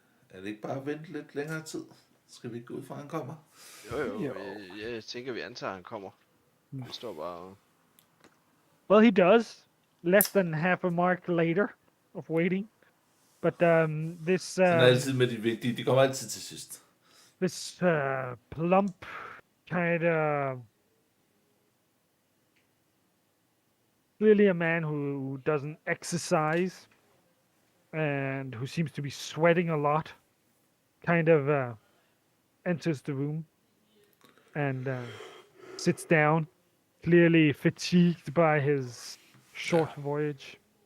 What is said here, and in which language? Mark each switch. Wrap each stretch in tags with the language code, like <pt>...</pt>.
<da>Er det ikke bare at vente lidt længere tid? Skal vi ikke gå ud fra, han kommer? Jo. Jeg tænker, vi antager, han kommer. Vi står bare...</da> <en>Well, he does. Less than half a mark later of waiting, but this</en> <da>Sådan er altid med de vigtige. De kommer altid til sidst.</da> <en>this plump kind of clearly a man who doesn't exercise and who seems to be sweating a lot kind of enters the room and sits down, clearly fatigued by his short voyage,</en>